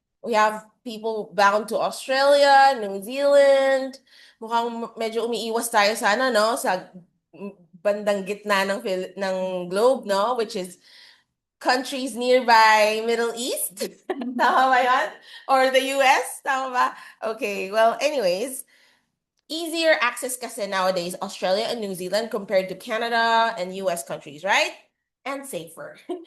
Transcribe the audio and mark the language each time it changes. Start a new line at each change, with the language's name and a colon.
English: We have people bound to Australia, New Zealand.
Filipino: Mukhang medyo umiiwas tayo sa ano, no? Sa bandang gitna ng globe, no?
English: Which is countries nearby Middle East. Tama ba yan? Or the US? Tama ba? Okay, well, anyways, easier access kasi nowadays, Australia and New Zealand compared to Canada and US countries, right? And safer.